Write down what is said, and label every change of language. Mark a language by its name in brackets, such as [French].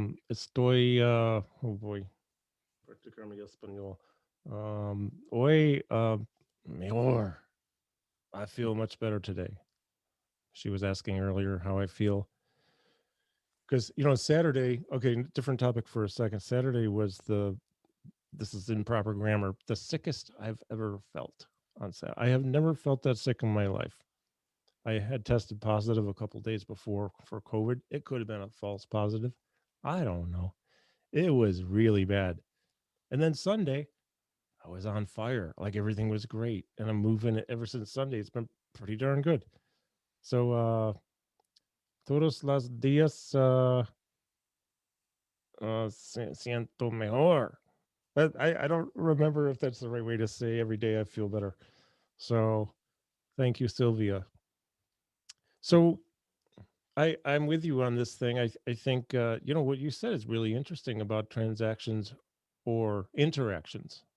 [Spanish] Estoy, [English] oh boy, [Spanish] practicar mi español. Oi, mejor. [English] I feel much better today. She was asking earlier how I feel. Because, Saturday, okay, different topic for a second. Saturday was this is improper grammar, the sickest I've ever felt on Saturday. I have never felt that sick in my life. I had tested positive a couple days before for COVID. It could have been a false positive. I don't know. It was really bad. And then Sunday, I was on fire. Like everything was great. And I'm moving it ever since Sunday. It's been pretty darn good. [Spanish] So, todos los días, siento mejor. [English] But I don't remember if that's the right way to say every day I feel better. So, thank you, Sylvia. So, I'm with you on this thing. I think what you said is really interesting about transactions or interactions.